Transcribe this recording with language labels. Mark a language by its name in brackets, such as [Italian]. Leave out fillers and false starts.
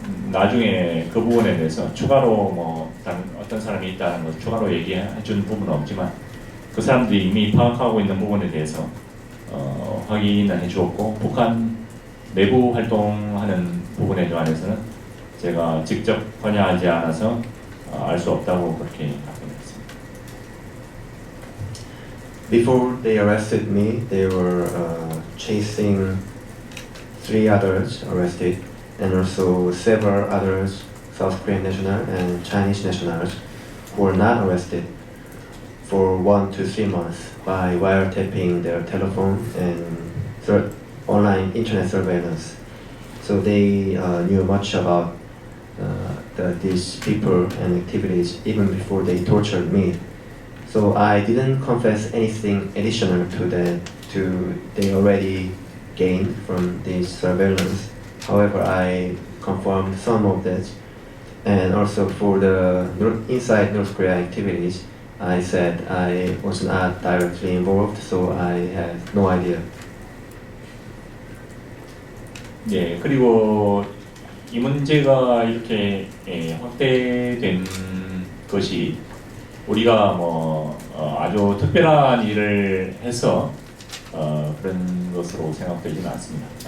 [Korean] 나중에 그 부분에 대해서 추가로 뭐 다른 어떤 사람이 있다는 것을 추가로 얘기해 준 부분은 없지만, 그 사람들이 이미 파악하고 있는 부분에 대해서 확인을 해주었고, 북한 내부 활동하는 부분에 관해서는 제가 직접 관여하지 않아서 알 수 없다고 그렇게 답변했습니다. [English] Before they arrested me, they were chasing 3 others arrested, and also several others, South Korean national and Chinese nationals, who were not arrested for 1 to 3 months by wiretapping their telephone and online internet surveillance. So they knew much about these people and activities even before they tortured me. So I didn't confess anything additional to that they already gained from this surveillance. However, I confirmed some of that, and also for the inside North Korea activities, I said I was not directly involved, so I have no idea. [Korean] 예, 그리고 이 문제가 이렇게 확대된 것이 우리가 뭐 아주 특별한 일을 해서 그런 것으로 생각되지는 않습니다.